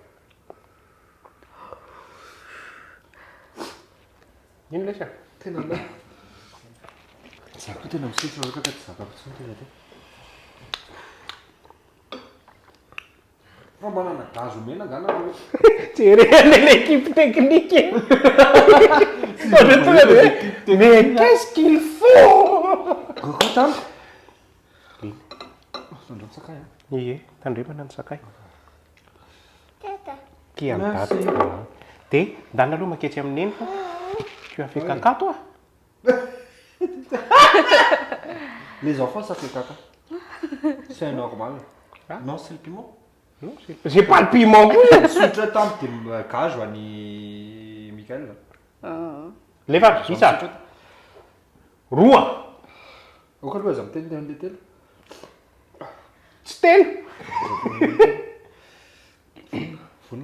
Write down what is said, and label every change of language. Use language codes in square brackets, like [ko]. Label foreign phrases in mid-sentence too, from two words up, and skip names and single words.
[mg] Ino lesy a? Tena na. Za koa tena misotro rehefa ka tsy zakako tsony tena ty. Fa manana gazo mena ngana nareo. [fr] Jerena l'équipe technique. Mais qu'est-ce qu'il faut? [mg] Gregor tamy. Tandremo sakay a. Ie, tandremana ny sakay. [fr] Qui en date. [mg] Dia, ndana aloha maketsy amin'ny eny fa. [fr] Tu as fait caca toi? Les enfants ça fait caca. C'est normal. Non, c'est le piment. Non, j'ai pas le piment. [mg] Sotra tamy dia gazo any Mikael. Lefa isa. Roa. Oka aloha aza miteny an'le telo. Tsy telo. Vonona.